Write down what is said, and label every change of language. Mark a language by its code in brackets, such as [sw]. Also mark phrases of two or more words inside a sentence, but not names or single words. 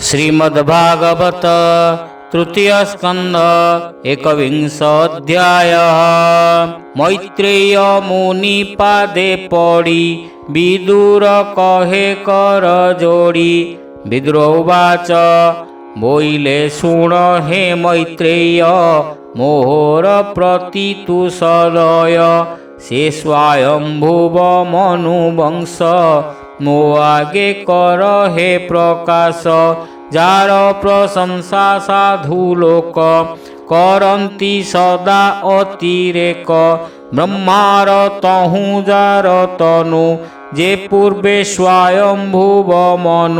[or] ଶ୍ରୀମଦ୍ଭାଗବତ ତୃତୀୟ ସ୍କନ୍ଦ ଏକବିଂଶୋଽଧ୍ୟାୟ। ମୈତ୍ରେୟ ମୁନି ପାଦେ ପଡ଼ି ବିଦୁର କହେ କର ଯୋଡ଼ି। ବିଦୁରୋବାଚ ବୋଇଲେ ଶୁଣ ହେ ମୈତ୍ରେୟ ମୋହର ପ୍ରତି ତୁ ସଦୟ। ସେ ସ୍ୱୟମ୍ଭୁବ ମନୁବଂଶ ମୋ ଆଗେ କର ହେ ପ୍ରକାଶ। ଯାର ପ୍ରଶଂସା ସାଧୁ ଲୋକ କରନ୍ତି ସଦା ଅତିରେକ। ବ୍ରହ୍ମାର ତହୁଁ ଯାର ତନୁ ଯେ ପୂର୍ବେ ସ୍ୱୟମ୍ଭୁବ ମନୁ।